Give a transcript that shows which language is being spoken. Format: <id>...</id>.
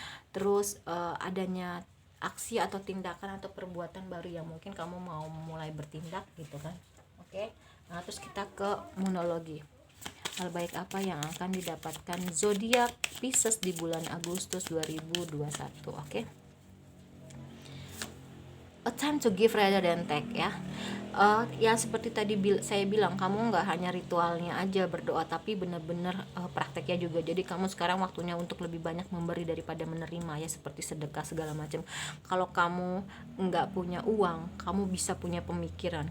<id>Terus adanya aksi atau tindakan atau perbuatan baru yang mungkin kamu mau mulai bertindak gitu kan. Oke. Nah, terus kita ke monologi. Hal baik apa yang akan didapatkan zodiak Pisces di bulan Agustus 2021. Oke.</id> <en>A time to give rather than take ya.</en> <id>Ya seperti tadi saya bilang, kamu nggak hanya ritualnya aja berdoa, tapi benar-benar prakteknya juga. Jadi kamu sekarang waktunya untuk lebih banyak memberi daripada menerima ya, seperti sedekah segala macam. Kalau kamu nggak punya uang, kamu bisa punya pemikiran.</id>